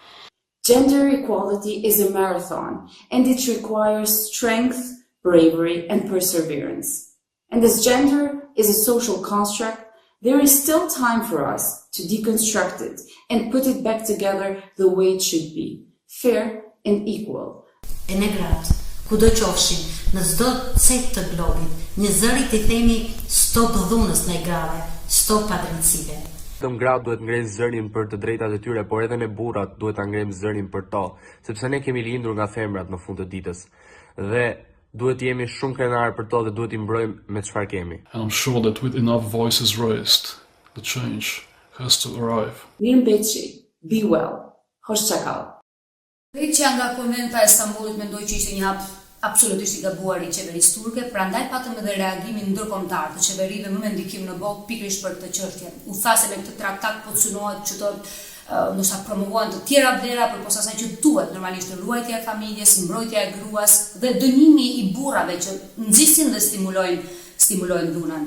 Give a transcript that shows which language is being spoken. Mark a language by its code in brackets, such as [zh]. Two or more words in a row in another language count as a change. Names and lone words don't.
[en] Gender equality is a marathon, and it requires strength, bravery, and perseverance. And as gender is a social construct, there is still time for us to deconstruct it and put it back together the way it should be, fair and equal. [sq] E ne gratë, kudo qofshin, në çdo cet të globit, një zëri t'i themi stop dhunës ndaj grave, stop padrejtësive. Vetëm gratë duhet ngrejnë zërin për të drejtat e tyre, por edhe ne burrat duhet ta ngrejmë zërin për to, sepse ne kemi lindur nga femrat në fund të ditës. Dhe duhet jemi shumë krenar për to dhe duhet i mbrojmë me çfarë kemi. [en] And I'm sure that with enough voices raised, the change has to arrive. [sq] Mirëmbëjtje, [en] be well. [tr] Hoşçakal. [sq] Heqja nga konventa e Stambollit mendoj që ishte një hap absolutisht i gabuar i qeverisë turke, prandaj patëm edhe reagimin ndërkombëtar të qeverive më me ndikim në botë pikërisht për këtë çështje. U tha se me këtë traktat po synohet që të ndoshta promovohen të tjera vlera përposa asaj që duhet, normalisht ruajtja e familjes, mbrojtja e gruas dhe dënimi i burrave që nxisin dhe stimulojnë dhunën.